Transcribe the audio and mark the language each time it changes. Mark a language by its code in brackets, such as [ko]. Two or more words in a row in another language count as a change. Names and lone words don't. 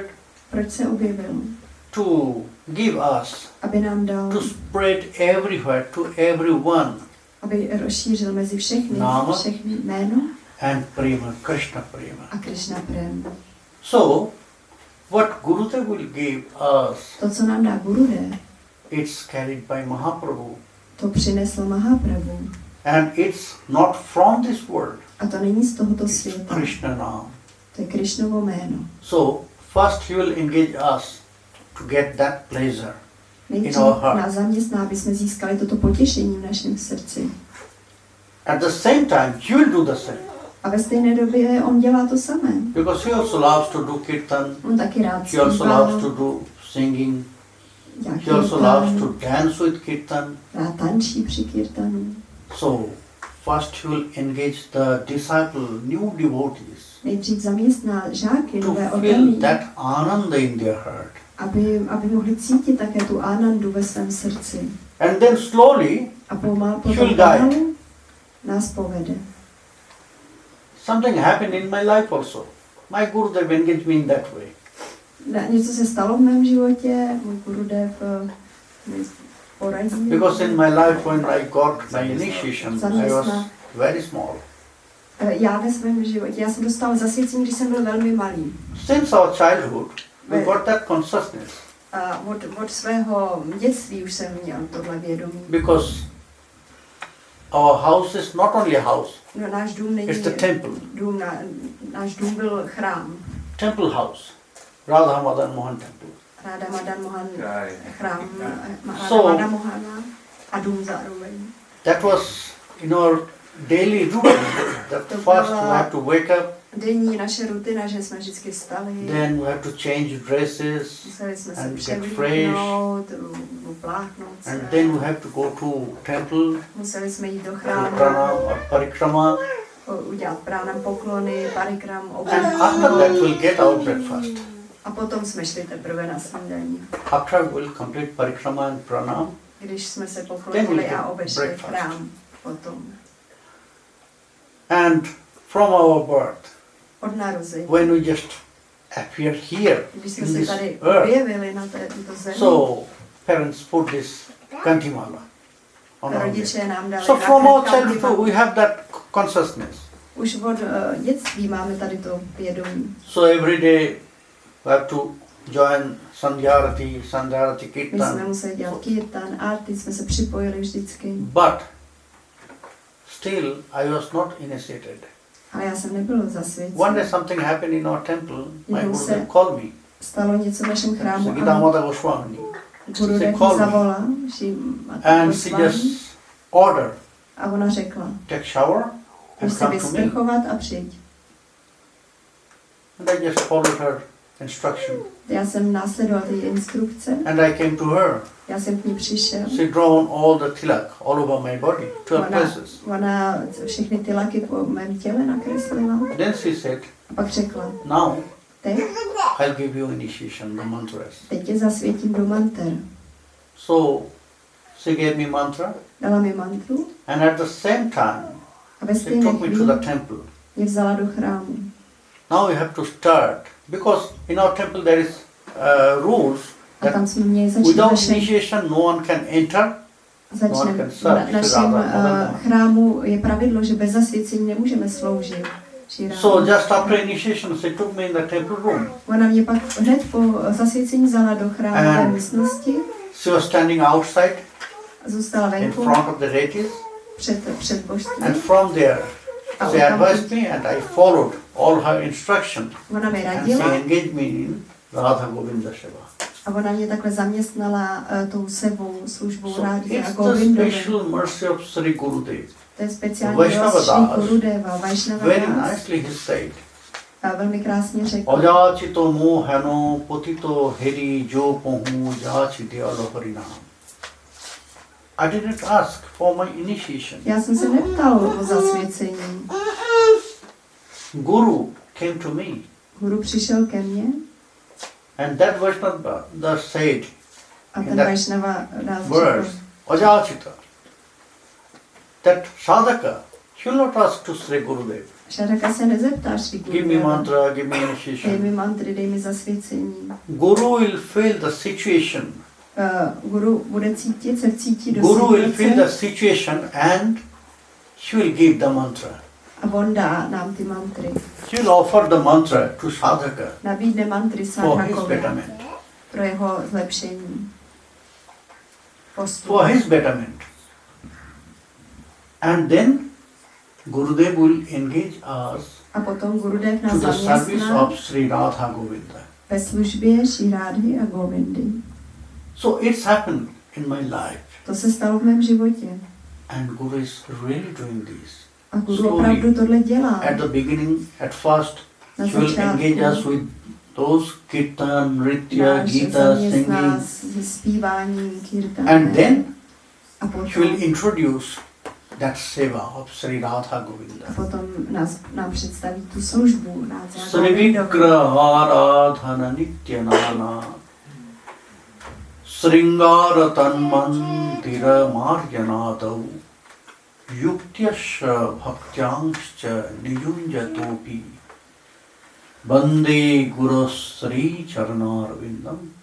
[cs] Proč se objevil? [en] To give us, [cs] Aby nám dal, [en] to spread everywhere, to everyone. [cs] aby rozšířil mezi všechny jméno [en] And prema, Krishna prema. [cs] a Krishna prém. [en] So, what Gurudev will give us, [cs] To, co nám dá Gurudev, [en] it's carried by Mahaprabhu. [cs] to přinesl Mahaprabhu. [en] And it's not from this world. [cs] A to není z tohoto [en] It's [cs] světa. [en] Krishna Nam. [cs] To je Krišnovo jméno. [en] So, first he will engage us to get that pleasure. [cs] Nejdřív [en] In our heart. [cs] nás zaměstná, aby jsme získali toto potěšení v našem srdci. [en] At the same time, he will do the same. [cs] A ve stejné době on dělá to samé. [en] Because he also loves to do kirtan. [cs] On taky rád [en] He also loves to [cs] zpívá, [en] do singing. [cs] dělá [en] He also loves to [cs] kirtan, [en] dance with kirtan. [cs] rád tančí při kirtanu. [en] So, first he will engage the disciple, new devotees, [cs] Nejdřív zaměstná žáky, [en] to [cs] nové [en] feel [cs] oddaní, [en] that ananda in their heart. [cs] aby mohli cítit také tu anandu ve svém srdci. [en] And then slowly, [cs] A potom [en] He will guide. [cs] pomalu nás povede. [en] something happened in my life also. My Gurudev engaged me in that way. [cs] Něco se stalo v mém životě, můj Gurudev mi poradil. [en] Because in my life when I got my initiation, I was very small. [cs] Já ve svém životě, já jsem dostal zasvěcení, když jsem byl velmi malý. [en] Since our childhood, we got that consciousness. [cs] A od svého dětství už jsem měl tohle vědomí. [en] Because our house is not only a house, [cs] No, náš dům není [en] it's the temple. [cs] dům, náš dům byl chrám. [en] Temple house. Radha Madan Mohan temple. [cs] Ráda Madan Mohan chrám, Ráda [en] So- [cs] Madan Mohana a dům zároveň. [en] That was in our daily routine. That [cs] To [en] first [cs] byla- [en] we have to wake up, [cs] Denní naše rutina, že jsme vždycky vstali, [en] then we have to change dresses, [cs] museli jsme se [en] and get [cs] převlíknout, upláchnout se, [en] and then we have to go to temple, [cs] museli jsme jít do do chrámu, [en] pranam or parikrama, [cs] udělat pránam poklony, parikram, [en] and [cs] oběd. [en] after that we'll get our breakfast. [cs] A potom jsme šli teprve na snídaní. [en] After we'll complete parikrama and pranam, [cs] Když jsme se [en] Then [cs] poklonili [en] we'll [cs] a [en] get [cs] obešli [en] breakfast. [cs] chrám potom. [en] and from our birth, [cs] Od narození. [en] when we just appear here [cs] Když jsme [en] in [cs] se [en] this [cs] tady [en] earth, [cs] objevili na této zemi, [en] so parents put this kantimala on our neck. [cs] rodiče nám dali [en] So from our childhood [cs] kantimalu. [en] we have that consciousness. [cs] Už od dětství máme tady to vědomí. [en] So every day we have to join Sandhyarati [cs] My jsme [en] Kirtan. [cs] museli dělat kirtan, arty, jsme se připojili vždycky. [en] But still I was not initiated. [cs] Ale já jsem nebyl [en] One day [cs] zasvěcen. [en] something happened in our temple. [cs] My Jednou Gurudev se [en] called me. [cs] stalo něco v našem chrámu Gita a Mata Goswami. Gurudev [en] called [cs] ji [en] me. [cs] zavolal, [en] And she just ordered, [cs] a ona řekla, [en] take shower [cs] můžeš [en] and [cs] se [en] come to me. [cs] vysprchovat a přijď. [en] And I just followed her instruction. [cs] Já jsem následoval ty instrukce, [en] And I came to her. [cs] já jsem k ní přišel. [en] She drawn all the tilak all over my body, 12 places. [cs] Ona všechny ty laky po mém těle nakreslila [en] Then she said, [cs] a pak řekla, [en] now [cs] teď, [en] I'll give you initiation, the mantras. [cs] teď tě zasvětím do manter. [en] So she gave me mantra, [cs] Dala mi mantru [en] and at the same time [cs] a ve [en] she [cs] stejné [en] took me to [cs] chvíli [en] the temple. [cs] mě vzala do chrámu. [en] Now you have to start, because in our temple there is rules [cs] A [en] that [cs] tam jsme měli začít [en] without [cs] našem, [en] initiation no one can enter. [cs] našem chrámu je pravidlo, že bez zasvěcení nemůžeme sloužit. [en] So just after initiation, she took me in the temple room. [cs] Ona mě pak hned po zasvěcení vzala do chrámové místnosti. [en] She was standing outside [cs] Zůstala [en] in [cs] venku [en] front of the deities, [cs] před božstvím. [en] and from there she advised me, and I followed all her instructions. [cs] Ona mi [en] And she [cs] radila [en] engaged me in Radha Govinda Seva. [cs] a ona mě takhle zaměstnala tou sebou, službou [en] So [cs] Rádhy a [en] it's the [cs] Govindově. [en] special mercy of Sri Gurudev. [cs] To je speciální Vaishnava milost Sri Das Gurudeva, Vaishnava [en] Very [cs] Das. [en] nicely he said, [cs] A velmi krásně řekl. [bn] অযাচিত মহান পতিত হেরি যো পহু যাচিত আলো হরিনাম. [en] I didn't ask for my initiation. [cs] Já jsem se neptal o zasvěcení. [en] Guru came to me, [cs] Guru přišel ke mně [en] and that Vaishnava Das said [cs] a [en] in [cs] ten [en] that [cs] Vaishnava Das [en] verse, [cs] řekl, [en] Ajachita, that sadhaka should not ask to Sri Gurudev, [cs] Šaraka se nezeptá Sri [en] give me [cs] Gurudeva. [en] mantra, give me [cs] Dej mi [en] initiation. [cs] mantry, dej mi zasvěcení. [en] Guru will feel the situation. [cs] Guru bude cítit, se vcítí do [en] Guru will feel the [cs] situace [en] situation and she will give the mantra. [cs] a on dá nám ty mantry. [en] She will offer the mantra to sadhaka [cs] Nabídne mantry [en] for his [cs] sadhakovi [en] betterment. [cs] pro jeho zlepšení. Postup. [en] For his betterment. And then Gurudev will engage us [cs] A potom Gurudev [en] to [cs] nás [en] the service [cs] zaměstná [en] of Sri Radha Govinda. [cs] ve službě Sri Rádhy a Govindy. [en] So it's happened in my life. [cs] To se stalo v mém životě. [en] And Guru is really doing this. [cs] A Guru [en] Slowly. [cs] opravdu tohle dělá. [en] At the beginning, at first, [cs] Na [en] she will engage us [cs] začátku [en] with those kirtan, nritya, [cs] nás [en] gita, [cs] zaměstná [en] singing. [cs] se zpíváním, [en] And [cs] kirtanem. [en] then [cs] A [en] she will [cs] potom, [en] introduce that seva of Sri Radha Govinda. [cs] a potom nám představí tu službu Radha [sa] श्री विग्रहाराधन नित्यनाना शृङ्गार तन्मन्दिर मार्जनादौ युक्तस्य भक्तांश्च नियुञ्जतोऽपि वन्दे गुरु श्री चरणारविन्दम्.